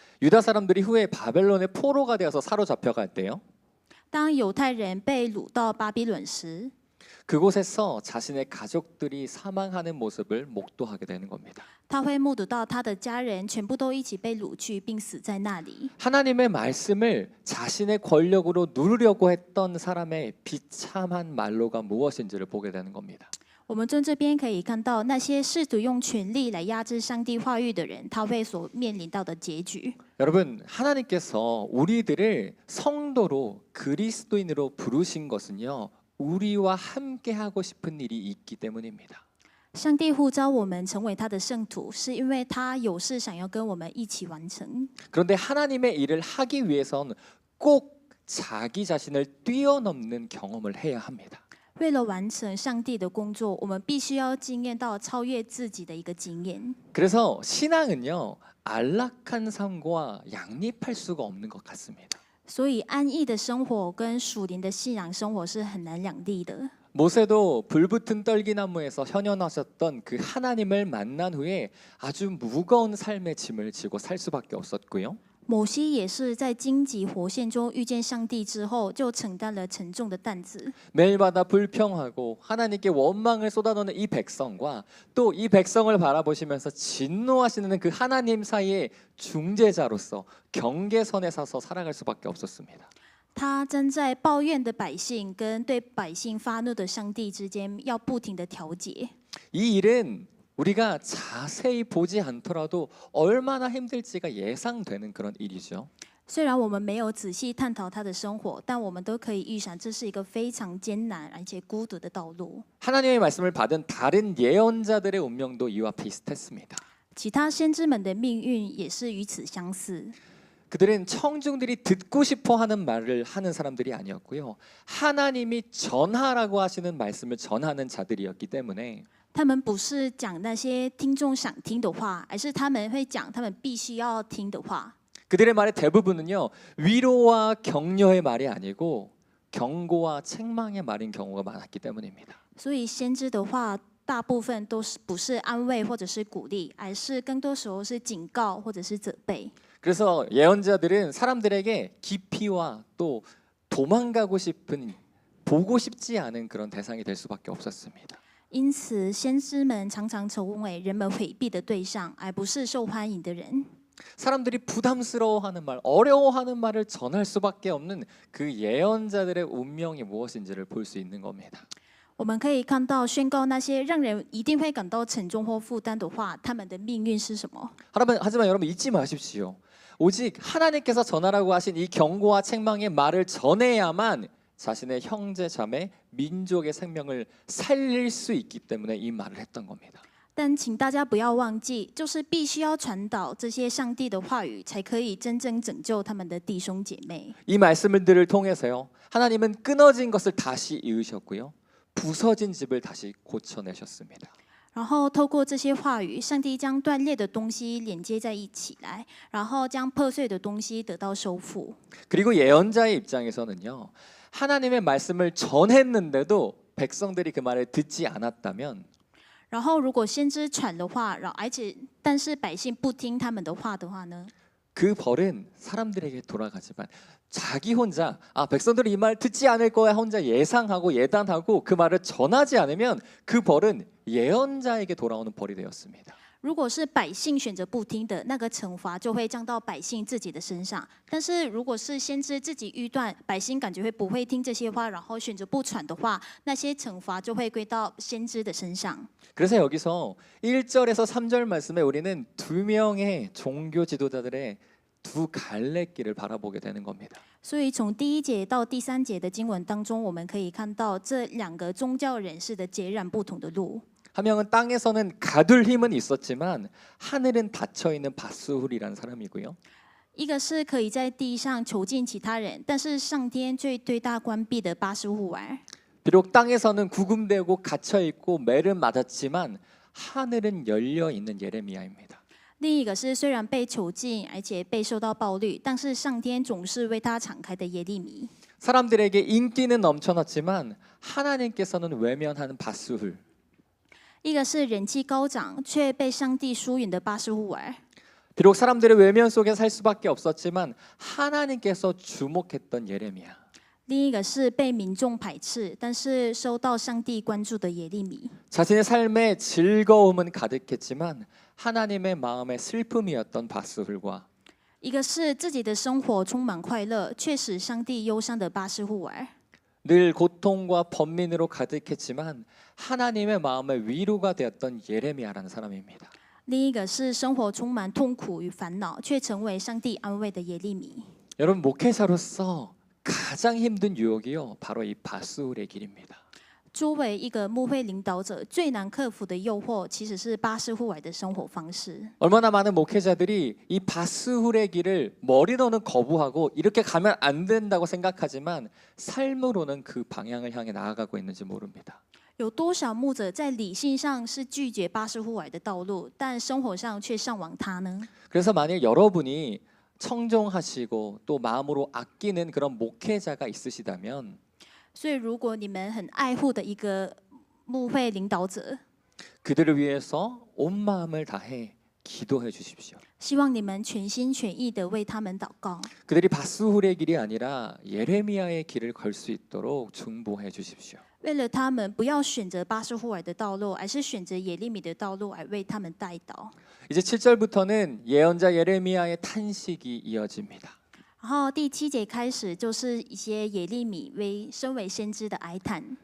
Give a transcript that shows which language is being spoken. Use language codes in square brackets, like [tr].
[ko] 유다 사람들이 후에 바벨론의 포로가 되어서 사로잡혀갈 때요. [zh] 当犹太人被掳到巴比伦时， [ko] 그곳에서 자신의 가족들이 사망하는 모습을 목도하게 되는 겁니다. [zh] 他会目睹到他的家人全部都一起被掳去，并死在那里。 [ko] 하나님의 말씀을 자신의 권력으로 누르려고 했던 사람의 비참한 말로가 무엇인지를 보게 되는 겁니다. [zh] 我们从这边可以看到，那些试图用权力来压制上帝话语的人，他会所面临到的结局。 [ko] 여러분 하나님께서 우리들을 성도로 그리스도인으로 부르신 것은요. 우리와 함께 하고 싶은 일이 있기 때문입니다. [zh] 上帝呼召我们成为他的圣徒，是因为他有事想要跟我们一起完成。 [ko] 그런데 하나님의 일을 하기 위해서는 꼭 자기 자신을 뛰어넘는 경험을 해야 합니다. [zh] 为了完成上帝的工作，我们必须要经验到超越自己的一个经验。 [ko] 그래서 신앙은요. 안락한 삶과 양립할 수가 없는 것 같습니다. [zh] 所以安逸的生活跟属灵的信仰生活是很难两立的。 [ko] 모세도 불붙은 떨기나무에서 현현하셨던 그 하나님을 만난 후에 아주 무거운 삶의 짐을 지고 살 수밖에 없었고요. [zh] 摩西也是在荆棘活现中遇见上帝之后，就承担了沉重的担子。 [ko] 매일마다 불평하고 하나님께 원망을 쏟아놓는 이 백성과 또 이 백성을 바라보시면서 진노하시는 그 하나님 사이의 중재자로서 경계선에 서서 살아갈 수밖에 없었습니다. [zh] 他正在抱怨的百姓跟对百姓发怒的上帝之间要不停的调节。 [ko] 이 일은 우리가 자세히 보지 않더라도 얼마나 힘들지가 예상되는 그런 일이죠. [zh] 虽然我们没有仔细探讨他的生活，但我们都可以预想这是一个非常艰难而且孤独的道路。 [ko] 하나님의 말씀을 받은 다른 예언자들의 운명도 이와 비슷했습니다. [zh] 其他先知们的命运也是与此相似。 [ko] 그들은 청중들이 듣고 싶어 하는 말을 하는 사람들이 아니었고요. 하나님이 전하라고 하시는 말씀을 전하는 자들이었기 때문에 [zh] 他们不是讲那些听众想听的话，而是他们会讲他们必须要听的话。 [ko] 그들의 말의 대부분은요. 위로와 격려의 말이 아니고 경고와 책망의 말인 경우가 많았기 때문입니다. [zh] 所以先知的话，大部分都是不是安慰或者是鼓励，而是更多时候是警告或者是责备。 [ko] 그래서 예언자들은 사람들에게 기피와 또 도망가고 싶은 보고 싶지 않은 그런 대상이 될 수밖에 없었습니다. [zh] 因此，先知们常常成为人们回避的对象，而不是受欢迎的人。 [ko] 사람들이 부담스러워하는 말, 어려워하는 말을 전할 수밖에 없는 그 예언자들의 운명이 무엇인지를 볼 수 있는 겁니다. [zh] 我们可以看到，宣告那些让人一定会感到沉重或负担的话，他们的命运是什么？ [ko] 하지만 여러분 잊지 마십시오. 오직 하나님께서 전하라고 하신 이 경고와 책망의 말을 전해야만 자신의 형제 자매 민족의 생명을 살릴 수 있기 때문에 이 말을 했던 겁니다. [zh] 但请大家不要忘记，就是必须要传导这些上帝的话语，才可以真正拯救他们的弟兄姐妹。 [ko] 이 말씀들을 통해서요. 하나님은 끊어진 것을 다시 이으셨고요. 부서진 집을 다시 고쳐내셨습니다. [zh] 然后透过这些话语，上帝将断裂的东西连接在一起来，然后将破碎的东西得到修复。 [ko] 그리고 예언자의 입장에서는요. 하나님의 말씀을 전했는데도 백성들이 그 말을 듣지 않았다면 [zh] 然后如果先知传的话，但是百姓不听他们的话的话呢？ [ko] 그 벌은 사람들에게 돌아가지만 자기 혼자 백성들이 이 말 듣지 않을 거야 혼자 예상하고 예단하고 그 말을 전하지 않으면 그 벌은 예언자에게 돌아오는 벌이 되었습니다. [zh] 如果是百姓选择不听的，那个惩罚就会降到百姓自己的身上。但是如果是先知自己预断，百姓感觉不会听这些话，然后选择不传的话，那些惩罚就会归到先知的身上。 [ko] 그래서 여기서 1절에서 3절 말씀에 우리는 두 명의 종교 지도자들의 두 갈래길을 바라보게 되는 겁니다. [zh] 所以从第1节到第3节的经文当中，我们可以看到这两个宗教人士的截然不同的路。 [ko] 한 명은 땅에서는 가둘 힘은 있었지만 하늘은 닫혀 있는 바스훌이라는 사람이고요. [zh] 一个是可以在地上囚禁其他人，但是上天却对他关闭的巴斯户尔。 [ko] 비록 땅에서는 구금되고 갇혀 있고 매를 맞았지만 하늘은 열려 있는 예레미야입니다. [zh] 另一个是虽然被囚禁，而且被受到暴力，但是上天总是为他敞开的耶利米。 [ko] 사람들에게 인기는 넘쳐났지만 하나님께서는 외면하는 바스훌. [zh] 一个是人气高涨，却被上帝疏远的巴斯户尔。 [ko] 비록 사람들의 외면 속에 살 수밖에 없었지만 하나님께서 주목했던 예레미야. [zh] 另一个是被民众排斥，但是受到上帝关注的耶利米。 [ko] 자신의 삶에 즐거움은 가득했지만 하나님의 마음에 슬픔이었던 바스훌과 [zh] 一个是自己的生活充满快乐，却使上帝忧伤的巴斯户尔。 [ko] 늘 고통과 번민으로 가득했지만 하나님의 마음에 위로가 되었던 예레미야라는 사람입니다. [zh] 另一个是生活充满痛苦与烦恼，却成为上帝安慰的耶利米。 [ko] 여러분 목회자로서 가장 힘든 유혹이요 바로 이 바스훌의 길입니다. [zh] 作为一个牧会领导者，最难克服的诱惑，其实是巴斯户尔的生活方式。 [ko] 얼마나 많은 목회자들이 이 바스훌의 길을 머리로는 거부하고 이렇게 가면 안 된다고 생각하지만 삶으로는 그 방향을 향해 나아가고 있는지 모릅니다. [zh] 有多少牧者在理性上是拒绝巴斯户尔的道路，但生活上却向往他呢？ [ko] 그래서 만약 여러분이 청종하시고 또 마음으로 아끼는 그런 목회자가 있으시다면 [zh] 所以，如果你们很爱护的一个牧会领导者， [ko] 그들을 위해서 온 마음을 다해 기도해 주십시오. [zh] 希望你们全心全意的为他们祷告。 [ko] 그들이 바스훌의 길이 아니라 예레미야의 길을 걸 수 있도록 중보해 주십시오. [zh] 为了他们不要选择巴斯户尔的道路，而是选择耶利米的道路，而为他们代祷。 [ko] 이제 7절부터는 예언자 예레미야의 탄식이 이어집니다. [zh] 然后第7节开始就是一些耶利米身为先知的哀叹。